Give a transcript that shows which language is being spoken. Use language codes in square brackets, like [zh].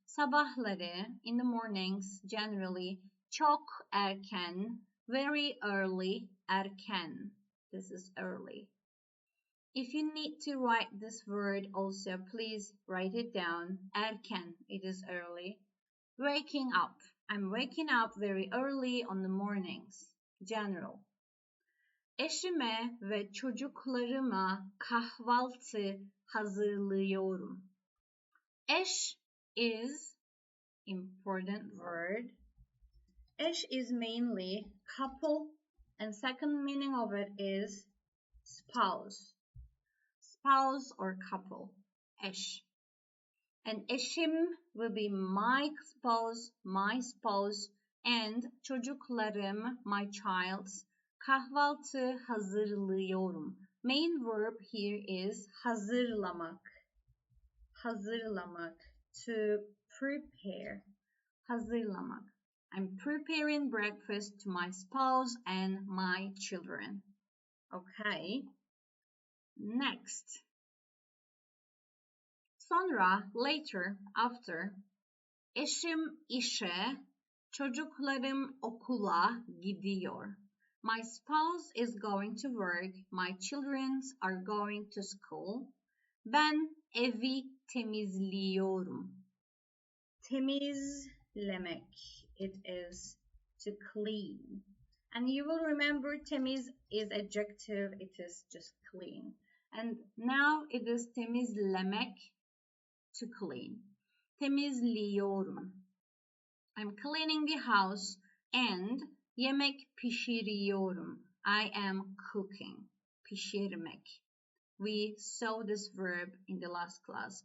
[en] Sabahları, in the mornings, generally. [tr] Çok erken, [en] very early, erken. This is early. If you need to write this word also, please write it down. Erken, it is early. Waking up. I'm waking up very early on the mornings. General. [tr] Eşime ve çocuklarıma kahvaltı hazırlıyorum. [en] Eş is important word. Eş is mainly couple, and second meaning of it is spouse. Spouse or couple. Eş. And eşim will be my spouse, and çocuklarım, my childs. [tr] Kahvaltı hazırlıyorum. [en] Main verb here is hazırlamak. Hazırlamak. To prepare. Hazırlamak. I'm preparing breakfast to my spouse and my children. Okay. Next. Sonra, later, after. [tr] Eşim işe, çocuklarım okula gidiyor. [en] My spouse is going to work. My children are going to school. [tr] Ben evi temizliyorum. [en] Temizlemek. It is to clean. And you will remember temiz is adjective. It is just clean. And now it is temizlemek, to clean. [tr] Temizliyorum. [en] I'm cleaning the house and [tr] yemek pişiriyorum. [en] I am cooking. Pişirmek. We saw this verb in the last class.